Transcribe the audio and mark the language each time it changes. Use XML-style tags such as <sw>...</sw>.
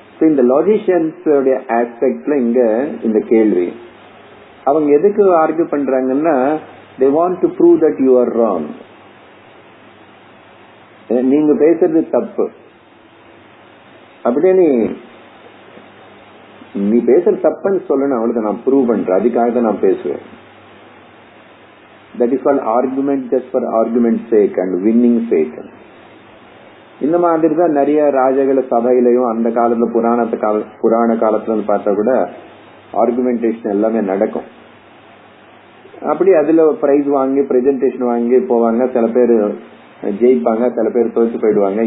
<ta>இந்த லாஜிஷியன்ஸ் ஆஸ்பெக்ட்ல இங்க இந்த கேள்வி, அவங்க எதுக்கு ஆர்கியூ பண்றாங்கன்னா,</ta> <en>they want to prove that you are wrong.</en> <ta>நீங்க பேசுறது தப்பு அப்படின்னு நீ பேசுறது தப்புன்னு சொல்லணும், அவளுக்கு நான் ப்ரூவ் பண்றேன், அதுக்காக தான் நான் பேசுவேன்.</ta> <en>That is called argument just for argument's sake and winning sake.</en> <ta>இந்த மாதிரி தான் நிறைய ராஜகள சபையிலையும் அந்த காலத்துல புராண காலத்துல பார்த்தா கூட ஆர்குமெண்டேஷன் எல்லாமே நடக்கும். அப்படி அதுல பிரைஸ் வாங்கி பிரசன்டேஷன் வாங்கி போவாங்க. சில பேர் ஜெயிப்பாங்க, சில பேர் தோற்று போயிடுவாங்க.</ta>